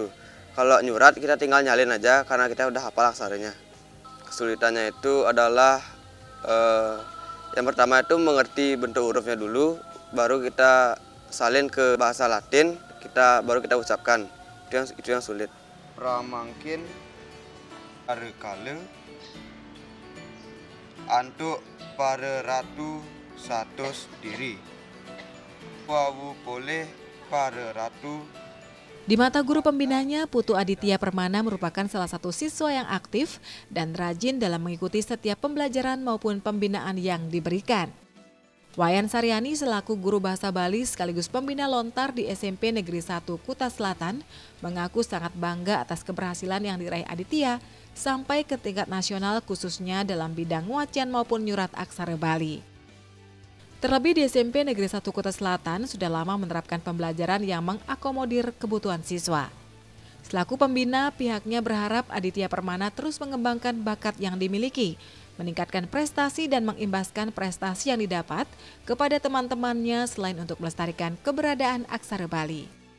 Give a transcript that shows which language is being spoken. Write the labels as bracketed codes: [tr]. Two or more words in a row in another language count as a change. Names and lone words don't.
[id] Kalau nyurat kita tinggal nyalin aja karena kita udah hafal aksaranya. Kesulitannya itu adalah yang pertama itu mengerti bentuk hurufnya dulu, baru kita salin ke bahasa Latin, baru kita ucapkan. Itu yang sulit. Pramangkin arekale antuk para ratu satus diri. Wawu boleh para ratu. Di mata guru pembinanya, Putu Aditya Permana merupakan salah satu siswa yang aktif dan rajin dalam mengikuti setiap pembelajaran maupun pembinaan yang diberikan. Wayan Saryani selaku guru bahasa Bali sekaligus pembina lontar di SMP Negeri 1 Kuta Selatan mengaku sangat bangga atas keberhasilan yang diraih Aditya sampai ke tingkat nasional khususnya dalam bidang wacian maupun nyurat aksara Bali. Terlebih di SMP Negeri 1 Kuta Selatan sudah lama menerapkan pembelajaran yang mengakomodir kebutuhan siswa. Selaku pembina, pihaknya berharap Aditya Permana terus mengembangkan bakat yang dimiliki, meningkatkan prestasi dan mengimbaskan prestasi yang didapat kepada teman-temannya selain untuk melestarikan keberadaan aksara Bali.